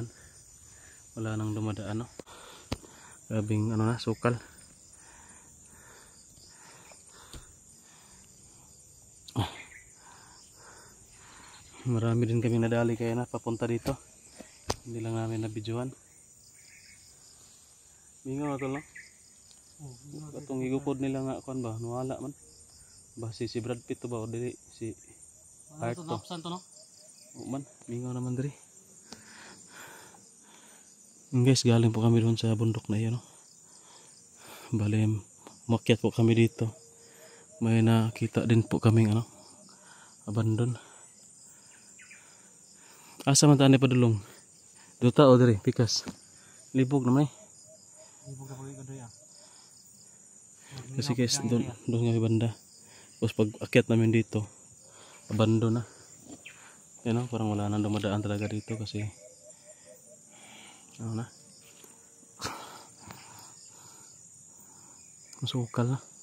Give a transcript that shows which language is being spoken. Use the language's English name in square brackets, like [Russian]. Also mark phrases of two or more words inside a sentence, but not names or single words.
[Filipino] Wala nang dumadaan, no? Grabing ano na, sukal. Marami din kami nadali kaya na papunta dito. Hindi lang namin nabidyohan. [Cebuano] Mingaw na to, no? Katong igukod nila nga kuan ba, nawala man. Ba si Brad Pitt to ba o dili si Art to. No? O man, mingaw naman diri. Guys, [Filipino] galing po kami doon sa bundok na 'yon, no. Bali, makyat po kami dito. May nakita din po kaming ano, abandon. [Cebuano] Asa man tani padulong? Duta o diri, pikas. Libog naman eh. Libog ako kadoy ah. [Filipino] Kasi guys, doon nga banda. Tapos pag akyat namin dito, abandon na. Yan o, parang wala nang dumadaan talaga dito kasi ano na, masukal na.